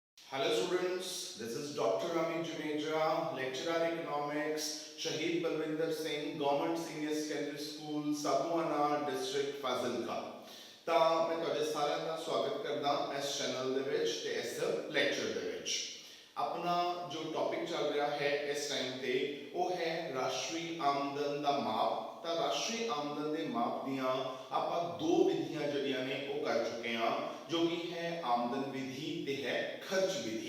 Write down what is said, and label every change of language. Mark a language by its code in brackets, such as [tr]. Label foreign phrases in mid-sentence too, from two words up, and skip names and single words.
[en] Hello students, this is Dr. Amit Juneja, lecturer economics, Shahid Balwinder Singh, Government Senior Secondary School, Sabuana District, Fazilka। [pa] ਤਾਂ ਮੈਂ ਤੁਹਾਡੇ ਸਾਰਿਆਂ ਦਾ ਸਵਾਗਤ ਕਰਦਾ ਇਸ ਚੈਨਲ ਦੇ ਵਿੱਚ ਤੇ ਇਸ ਲੈਕਚਰ ਦੇ ਵਿੱਚ। ਆਪਣਾ ਜੋ ਟੌਪਿਕ ਚੱਲ ਰਿਹਾ ਹੈ ਇਸ ਟਾਈਮ ਤੇ ਉਹ ਹੈ ਰਾਸ਼ਟਰੀ ਆਮਦਨ ਦਾ ਮਾਪ। ਤਾਂ ਰਾਸ਼ਟਰੀ ਆਮਦਨ ਦੇ ਮਾਪ ਦੀਆਂ ਆਪਾਂ ਦੋ ਵਿਧੀਆਂ ਜਿਹੜੀਆਂ ਨੇ ਉਹ ਕਰ ਚੁੱਕੇ ਹਾਂ, ਜੋ ਕਿ ਹੈ ਆਮਦਨ ਵਿਧੀ ਤੇ ਹੈ ਖਰਚ ਵਿਧੀ।